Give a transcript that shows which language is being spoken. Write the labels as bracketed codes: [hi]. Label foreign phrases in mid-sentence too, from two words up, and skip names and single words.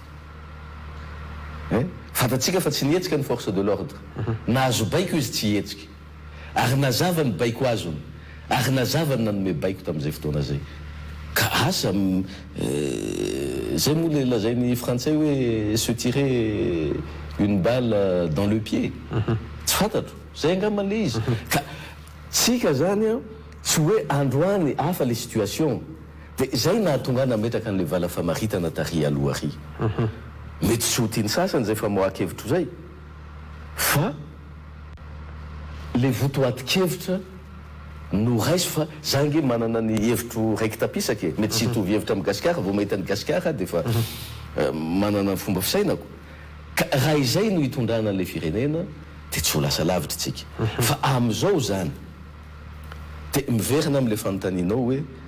[mg] fantatsika fa tsy nietsika ny [fr] force de l'ordre [mg] nahazo baiko izy tsy hetsika ary nazava ny baiko azony ary nazava ny nanome baiko tamin'izay fotoana zay ka asa zay moa le lazainy français hoe [fr] se tirer une balle dans le pied [mg] tsy fantatro zay angamba le izy ka tsika zany a tsy hoe androany hafa le situation dia zay nahatonga nametraka an'le vala famaritana tary aloha ary mety tsy ho tiany sasany zay famoahan-kevitro zay fa le votoatin-kevitra no raisy fa zange manana ny hevitro raiky tapisaka e mety tsy hitovy hevitra amin'ny gasikara vao mahita ny gasikara dia fa manana ny fomba fisainako ka raha izay no hitondrana an'le firenena dia tsy ho lasa lavitra tsika fa am'izao zany dia miverina amin'le fanontanianao hoe